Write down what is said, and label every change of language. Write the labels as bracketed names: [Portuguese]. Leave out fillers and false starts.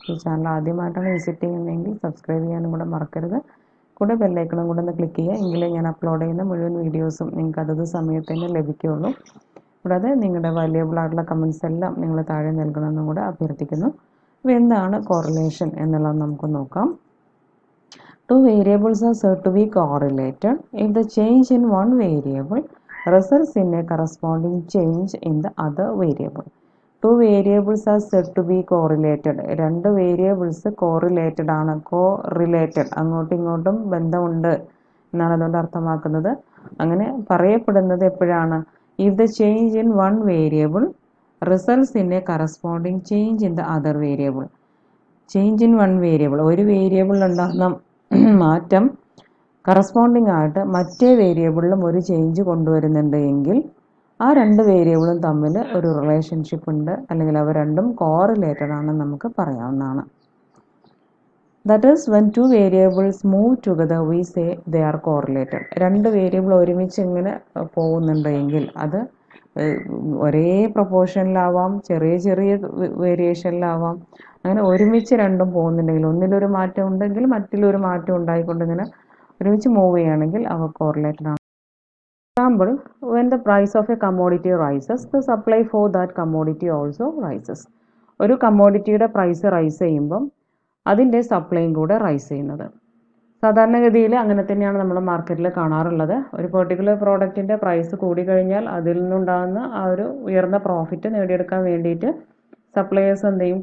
[Malayalam] ഈ ചാനൽ ആദ്യമായിട്ടാണ് വിസിറ്റ് ചെയ്യുന്നതെങ്കിൽ സബ്സ്ക്രൈബ് ചെയ്യാനും കൂടെ മറക്കരുത്. കൂടെ ബെല്ലൈക്കണും കൂടെ ഒന്ന് ക്ലിക്ക് ചെയ്യുക. എങ്കിലേ ഞാൻ അപ്ലോഡ് ചെയ്യുന്ന മുഴുവൻ വീഡിയോസും നിങ്ങൾക്ക് അതത് സമയത്ത് തന്നെ ലഭിക്കുകയുള്ളൂ. കൂടാതെ നിങ്ങളുടെ വാല്യുബിൾ ആയിട്ടുള്ള കമൻസ് എല്ലാം നിങ്ങൾ താഴെ നൽകണമെന്നും കൂടെ അഭ്യർത്ഥിക്കുന്നു. അപ്പോൾ എന്താണ് കോറിലേഷൻ എന്നുള്ളത് നമുക്ക് നോക്കാം. [English] Two variables are said to be correlated if the change in one variable results in a corresponding change in the other variable. Two variables are said to be correlated. [Malayalam] രണ്ട് വേരിയബിൾസ് കോറിലേറ്റഡ് ആണ്, correlated, അങ്ങോട്ടും ഇങ്ങോട്ടും ബന്ധമുണ്ട് എന്നാണ് അതുകൊണ്ട് അർത്ഥമാക്കുന്നത്. അങ്ങനെ പറയപ്പെടുന്നത് എപ്പോഴാണ്? [English] If the change in one variable results in a corresponding change in the other variable. Change in one variable, [Malayalam] ഒരു വേരിയബിളിൽ ഉണ്ടാകുന്ന മാറ്റം കറസ്പോണ്ടിങ് ആയിട്ട് മറ്റേ വേരിയബിളിലും ഒരു ചേഞ്ച് കൊണ്ടുവരുന്നുണ്ട് എങ്കിൽ ആ രണ്ട് വേരിയബിളും തമ്മിൽ ഒരു റിലേഷൻഷിപ്പ് ഉണ്ട്, അല്ലെങ്കിൽ അവ രണ്ടും കോറിലേറ്റഡ് ആണെന്ന് നമുക്ക് പറയാവുന്നതാണ്. [English] That is when two variables move together we say they are correlated. [Malayalam] രണ്ട് വേരിയബിൾ ഒരുമിച്ച് ഇങ്ങനെ പോകുന്നുണ്ട് എങ്കിൽ അത് ഒരേ പ്രൊപ്പോർഷനിലാവാം, ചെറിയ ചെറിയ വേരിയേഷനിലാവാം. അങ്ങനെ ഒരുമിച്ച് രണ്ടും പോകുന്നുണ്ടെങ്കിൽ, ഒന്നിലൊരു മാറ്റം ഉണ്ടെങ്കിൽ മറ്റിലൊരു മാറ്റം ഉണ്ടായിക്കൊണ്ട് ഇങ്ങനെ ഒരുമിച്ച് മൂവ് ചെയ്യുകയാണെങ്കിൽ അവ കോറിലേറ്റഡ് ആണ്. [English] Example, when the price of a commodity rises, the supply for that commodity also rises. [Malayalam] ഒരു കമ്മോഡിറ്റിയുടെ പ്രൈസ് റൈസ് ചെയ്യുമ്പം അതിൻ്റെ സപ്ലൈയും കൂടെ റൈസ് ചെയ്യുന്നത്. സാധാരണഗതിയിൽ അങ്ങനെ തന്നെയാണ് നമ്മൾ മാർക്കറ്റിൽ കാണാറുള്ളത്. ഒരു പെർട്ടിക്കുലർ പ്രോഡക്റ്റിൻ്റെ പ്രൈസ് കൂടിക്കഴിഞ്ഞാൽ അതിൽ നിന്നുണ്ടാകുന്ന ആ ഒരു ഉയർന്ന പ്രോഫിറ്റ് നേടിയെടുക്കാൻ വേണ്ടിയിട്ട് സപ്ലയേഴ്സ് എന്ത് ചെയ്യും?